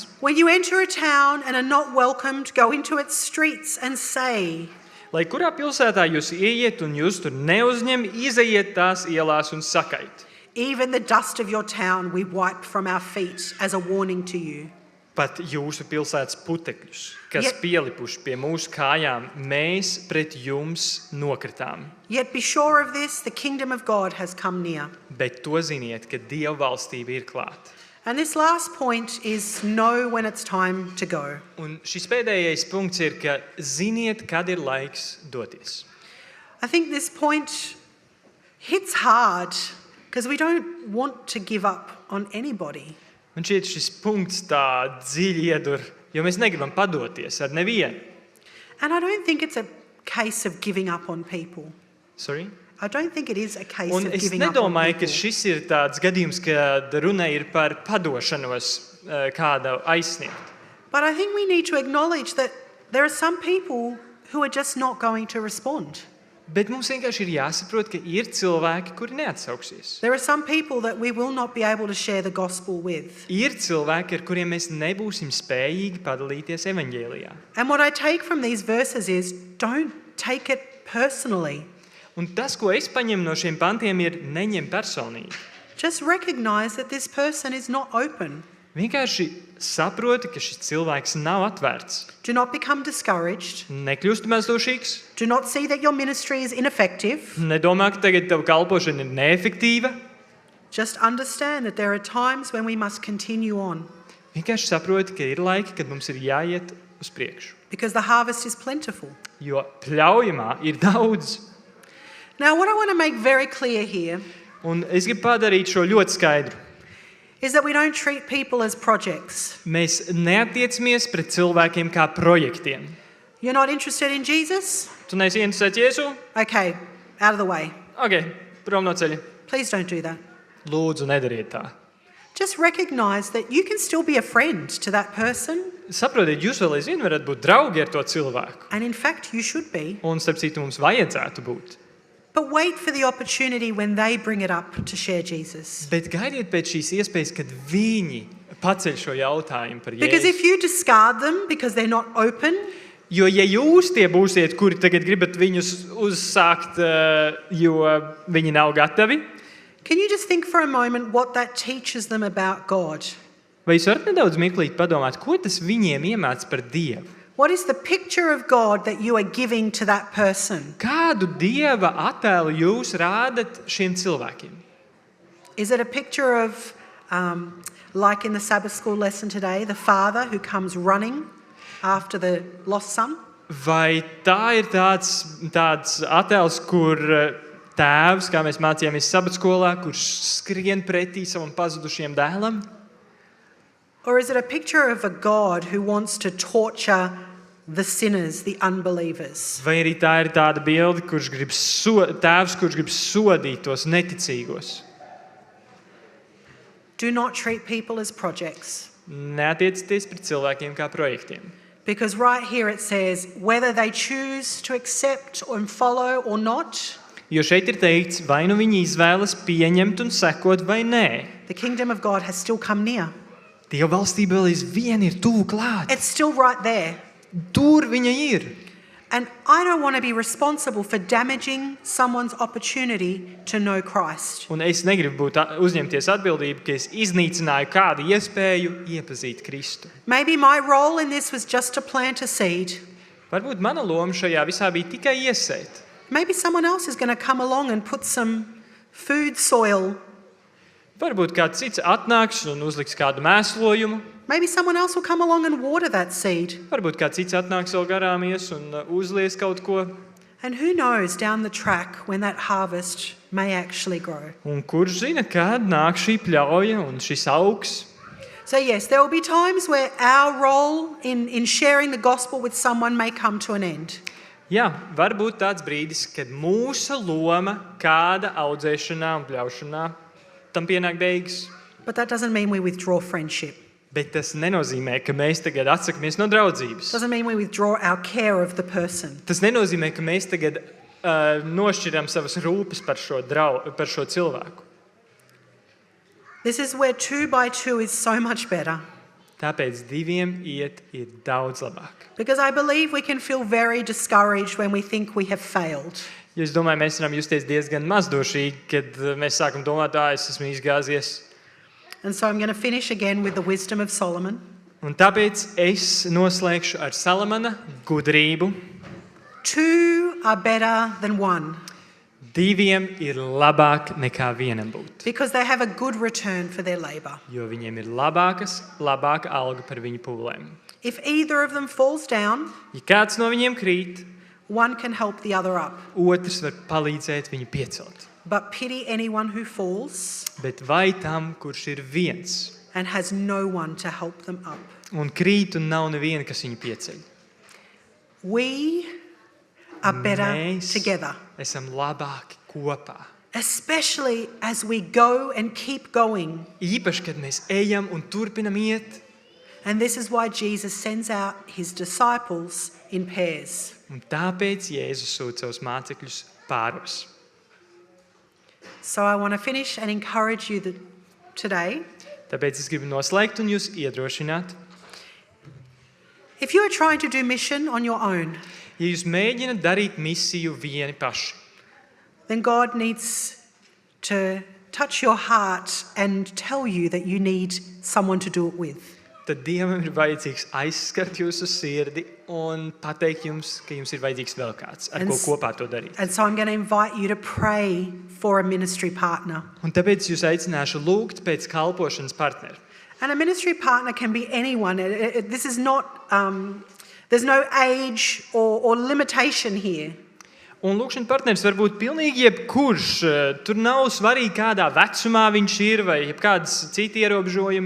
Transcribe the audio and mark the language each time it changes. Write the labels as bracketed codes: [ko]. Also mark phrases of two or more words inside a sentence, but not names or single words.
[en] When you enter a town and are not welcomed, go into its streets and say, [lv] Lai kurā pilsētā jūs ieiet un jūs tur neuzņem, izejiet tās ielās un sakait. [en] even the dust of your town we wipe from our feet as a warning to you. [lv] Pat jūsu pilsētas putekļus, kas [en] Yet- [lv] pielipuši pie mūsu kājām, mēs pret jums nokritām. [en] Yet be sure of this, the kingdom of God has come near. [lv] Bet to ziniet, ka Dieva valstība ir klāta. [en] And this last point is know when it's time to go. [lv] Un šis pēdējais punkts ir, ka ziniet, kad ir laiks doties. [en] I think this point hits hard because we don't want to give up on anybody. [lv] Man šķiet, šis punkts tā dziļi iedur, jo mēs negribam padoties ar nevienu. [en] And I don't think it's a case of giving up on people. Sorry? I don't think it is a case [lv] Un [en] of [lv] es [en] giving up on [lv] nedomāju, ka [en] people. [lv] šis ir tāds gadījums, kad runa ir par padošanos kāda aizsniegt. [en] But I think we need to acknowledge that there are some people who are just not going to respond. [lv] Bet mums vienkārši ir jāsaprot, ka ir cilvēki, kuri neatsauksies. [en] There are some people that we will not be able to share the gospel with. [lv] Ir cilvēki, ar kuriem mēs nebūsim spējīgi padalīties evaņģēlijā. [en] And what I take from these verses is don't take it personally. [lv] Un tas, ko es paņemu no šiem pantiem, ir neņem personīgi. [en] Just recognize that this person is not open. [lv] Vienkārši saproti, ka šis cilvēks nav atvērts. [en] Do not become discouraged. [lv] Nekļūst mazdošīgs. [en] Do not see that your ministry is ineffective. [lv] Nedomā, ka tagad tava kalpošana ir neefektīva. [en] Just understand that there are times when we must continue on [lv] Vienkārši saproti, ka ir laiki, kad mums ir jāiet uz priekšu. [en] because the harvest is plentiful. [lv] Jo pļaujamā ir daudz. [en] Now, what I want to make very clear here [lv] Un es gribu padarīt šo ļoti skaidru. [en] is that we don't treat people as projects. [lv] Mēs neatiecamies pret cilvēkiem kā projektiem. [en] You're not interested in Jesus? [lv] Tu neesi interesēts Jēzu? [en] Okay, out of the way. [lv] Ok, prom no ceļa. [en] Please don't do that. [lv] Lūdzu, nedariet tā. [en] Just recognize that you can still be a friend to that person, [lv] Saprotiet, jūs vēl aizvien varat būt draugi ar to cilvēku. [en] and in fact, you should be. [lv] Un, starp citu, mums vajadzētu būt. [en] But wait for the opportunity when they bring it up to share Jesus. [lv] Bet gaidiet pēc šīs iespējas, kad viņi paceļ šo jautājumu par [en] Because [lv] Jēzu. [en] if you discard them because they're not open, [lv] Jo, ja jūs tie būsiet, kuri tagad gribat viņus uzsākt, jo viņi nav gatavi, [en] can you just think for a moment what that teaches them about God? [lv] vai jūs varat nedaudz mirklīt padomāt, ko tas viņiem iemāc par Dievu? [en] What is the picture of God that you are giving to that person? [lv] Kādu Dieva attēlu jūs rādat šiem cilvēkiem? [en] Is it a picture of, like in the Sabbath school lesson today, the father who comes running after the lost son? [lv] Vai tā ir tāds attēls, kur tēvs, kā mēs mācījāmies sabatskolā, kurš skrien pretī savam pazudušajam dēlam? [en] Or is it a picture of a God who wants to torture the sinners, the unbelievers? [lv] Vai arī tā ir tāda bilde, tēvs, kurš grib sodīt tos neticīgos? [en] Do not treat people as projects. [lv] Neatiecieties pret cilvēkiem kā projektiem. [en] Because right here it says, whether they choose to accept and follow or not, [lv] Jo šeit ir teikts, vai nu viņi izvēlas pieņemt un sekot vai nē. [en] the kingdom of God has still come near. [lv] Dieva valstība vēl aizvien ir tuvu klāt. [en] It's still right there. [lv] Tur viņa ir. [en] And I don't want to be responsible for damaging someone's opportunity to know Christ. [lv] Un es negribu uzņemties atbildību, ka es iznīcināju kādu iespēju iepazīt Kristu. [en] Maybe my role in this was just to plant a seed. [lv] Varbūt mana loma šajā visā bija tikai iesēt. [en] Maybe someone else is going to come along and put some food soil. [lv] Varbūt kāds cits atnāks un uzliks kādu mēslojumu. [en] Maybe someone else will come along and water that seed. [lv] Varbūt kāds cits atnāks vēl garām ies un uzlies kaut ko. [en] And who knows down the track when that harvest may actually grow. [lv] Un kurš zina, kad nāk šī pļauja un šis augs. [en] So yes, there will be times where our role in sharing the gospel with someone may come to an end. [lv] Jā, var būt tāds brīdis, kad mūsu loma kāda audzēšanā un pļaušanā tam pienāk beigas. [en] But that doesn't mean we withdraw friendship. [lv] Bet tas nenozīmē, ka mēs tagad atsakamies no draudzības. [en] Doesn't mean we withdraw our care of the person. [lv] Tas nenozīmē, ka mēs tagad nošķiram savas rūpes par šo cilvēku. [en] This is where 2 by 2 is so much better. [lv] Tāpēc diviem iet ir daudz labāk. [en] Because I believe we can feel very discouraged when we think we have failed. [lv] Jo es domāju, mēs varam justies diezgan mazdošīgi, kad mēs sākam domāt, es esmu izgāzies. [en] And so I'm going to finish again with the wisdom of Solomon. [lv] Un tāpēc es noslēgšu ar Salamana gudrību. [en] 2 are better than 1 [lv] Diviem ir labāk nekā vienam būt. [en] because they have a good return for their labor. [lv] Jo viņiem ir labāka alga par viņu pūlēm. [en] If either of them falls down, [lv] Ja kāds no viņiem krīt, [en] one can help the other up. [lv] otrs var palīdzēt viņu piecelt. [en] But pity anyone who falls [lv] Bet vai tam, kurš ir viens [en] and has no one to help them up. [lv] un krīt un nav neviena, kas viņu pieceļ? [en] We are better [lv] Mēs [en] together, [lv] esam labāki kopā. [en] especially as we go and keep going. [lv] Īpaši, kad mēs ejam un turpinam iet. [en] And this is why Jesus sends out his disciples in pairs. [lv] Un tāpēc Jēzus sūta savus mācekļus pāros. [en] So I want to finish and encourage you today. [lv] Tāpēc es gribu noslēgt un jūs iedrošināt. [en] If you are trying to do mission on your own, [lv] Ja jūs mēģināt darīt misiju vieni paši, [en] then God needs to touch your heart and tell you that you need someone to do it with. [lv] tad Dievam ir vajadzīgs aizskart jūsu sirdi un pateikt jums, ka jums ir vajadzīgs vēl kāds, ar [en] And [lv] ko s- kopā to darīt. [en] And so I'm going to invite you to pray for a ministry partner. [lv] Un tāpēc jūs aicināšu lūgt pēc kalpošanas partnera. [en] And a ministry partner can be anyone. This is not, there's no age or limitation here. [lv] Un lūkšanas partneris var būt pilnīgi jebkurš. Tur nav svarīgi, kādā vecumā viņš ir vai kādas citi ierobežojumi.